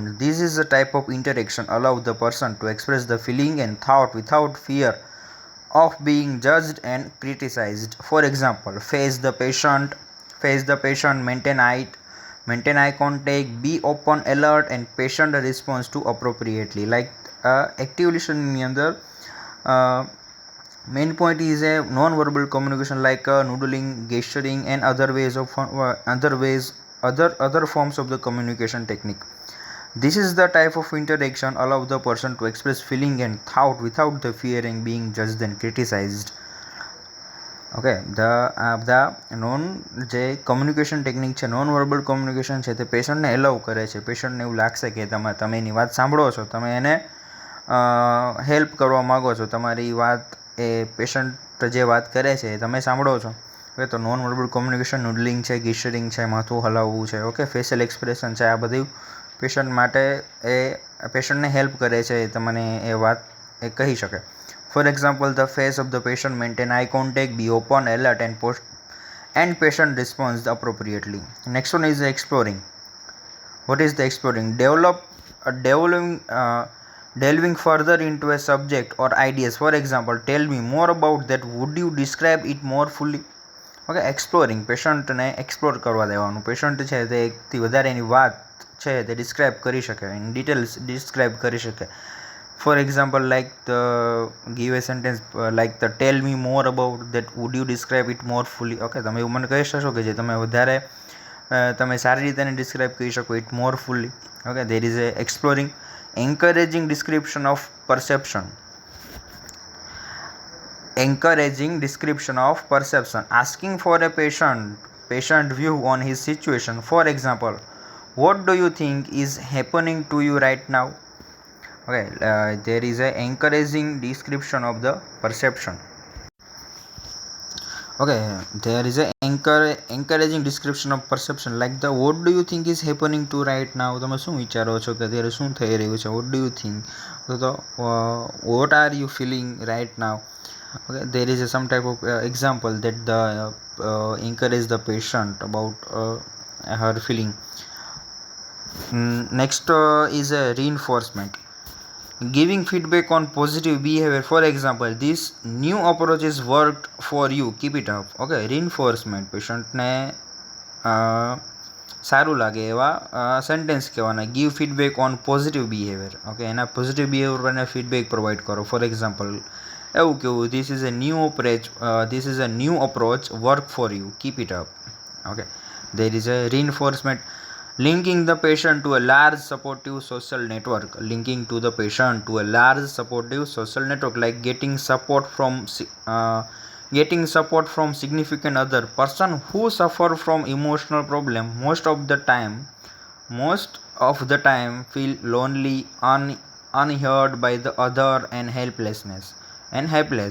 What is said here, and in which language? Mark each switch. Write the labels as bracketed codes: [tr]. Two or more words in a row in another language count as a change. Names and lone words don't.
[en] This is a type of interaction allow the person to express the feeling and thought without fear of being judged and criticized. For example, face the patient, maintain eye contact, be open, alert, and patient response to appropriately. Like active listening [gu] ની અંદર [en] main point is a non-verbal communication like noodling, gesturing, and other forms of the communication technique. This is the type of interaction allow the person to express feeling and thought without the fearing being judged and criticized. Okay, the [gu] જે [en] communication technique [gu] છે [en] non-verbal communication [gu] છે તે પેશન્ટને એલાઉ કરે છે. પેશન્ટને એવું લાગશે કે તમે એની વાત સાંભળો છો, તમે એને હેલ્પ કરવા માગો છો, તમારી વાત એ પેશન્ટ જે વાત કરે છે એ તમે સાંભળો છો. ઓકે, તો [en] non-verbal communication [gu] નૂડલિંગ છે, ગિસ્ટરિંગ છે, માથું હલાવવું છે, ઓકે, [en] facial expression [gu] છે, આ બધું પેશન્ટ માટે એ પેશન્ટને હેલ્પ કરે છે તમને એ વાત એ કહી શકે. [en] For example, the face of the patient maintain eye contact, be open, alert and patient responds appropriately. Next one is exploring. What is the exploring? Delving further into a subject or ideas. For example, tell me more about that. Would you describe it more fully? Okay, exploring. [gu] પેશન્ટને એક્સપ્લોર કરવા દેવાનું. પેશન્ટ છે તે એકથી વધારે એની વાત છે તે ડિસ્ક્રાઇબ કરી શકે, [en] in details [gu] ડિસ્ક્રાઇબ કરી શકે. [en] For example, like give a sentence like the tell me more about that, would you describe it more fully. [gu] ઓકે, તમે એવું મને કહી શકશો કે જે તમે વધારે તમે સારી રીતે એને ડિસ્ક્રાઇબ કરી શકો [en] it more fully. Okay, there is a exploring. Encouraging description of perception. Asking for a patient view on his situation. For example, what do you think is happening to you right now? Okay, there is a encouraging description of the perception. Okay, there is a encouraging description of perception like the what do you think is happening to right now. [gu] તમે શું વિચારો છો કે અત્યારે શું થઈ રહ્યું છે? [en] What do you think? તો what are you feeling right now? Okay, there is some type of example that the encourage the patient about her feeling. Next is a reinforcement. Giving feedback on positive behavior. For example, this new approach is worked for you, keep it up. Okay, reinforcement. [gu] પેશન્ટને સારું લાગે એવા સેન્ટેન્સ કહેવાના. [en] Give feedback on positive behavior. ઓકે, [gu] એના પોઝિટિવ બિહેવિયર પર ફીડબેક પ્રોવાઈડ કરો. [en] For example, [gu] એવું કેવું, [en] this is a new approach work for you, keep it up. Okay, there is a reinforcement. Linking the patient to a large supportive social network. Like getting support from significant other. Person who suffer from emotional problem most of the time feel lonely, unheard by the other and helpless.